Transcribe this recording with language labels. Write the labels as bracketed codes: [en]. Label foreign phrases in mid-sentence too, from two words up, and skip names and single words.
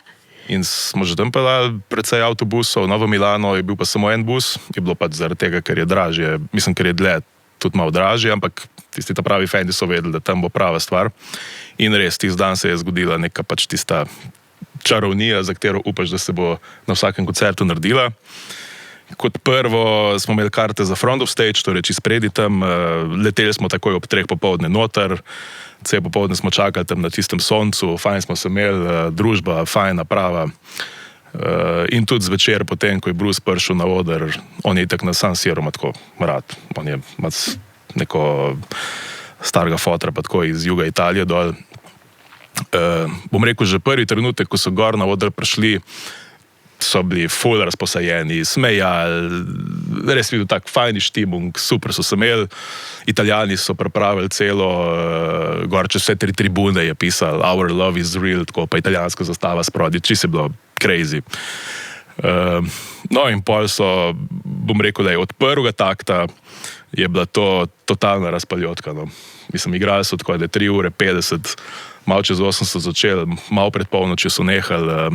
[sl] In smo že tam pelali precej avtobusov, Novo Milano je bil pa samo en bus, je bilo pa zaradi tega, ker je dražje, mislim, ker je dlje tudi malo dražje, ampak tisti ta pravi fendi so vedeli, da tam bo prava stvar. In res, tisti dan se je zgodila neka pač tista čarovnija, za katero upaš, da se bo na vsakem koncertu naredila. Kot prvo smo imeli karte za [en] front of stage, [sl] torej čist spredi tam, leteli smo takoj ob 3 popoldne noter, cel popoldne smo čakali tam na tistem soncu, fajn smo se imeli, družba, fajna, prava. In tudi zvečer, potem, ko je Bruce prišel na oder, on je itak na San Siru tako rad, on je neko starega fotra, pa tako iz juga Italije dol. Bom rekel, že prvi trenutek, ko so gor na oder prišli, so bili ful razposajeni, smejali, res videl tak fajni štimung, super so se imeli. Italijani so pripravili celo, gor čez vse 3 tribune je pisal [en] Our love is real, [sl] tako pa italijanska zastava sprodi, čisto je bilo crazy. No in pol so, bom rekel, da je od prvega takta je bila to totalna razpaljotka. No. Mislim, igrali so tako, da je 3:50, malo čez 8 so začeli, malo pred polnočjo so nehali.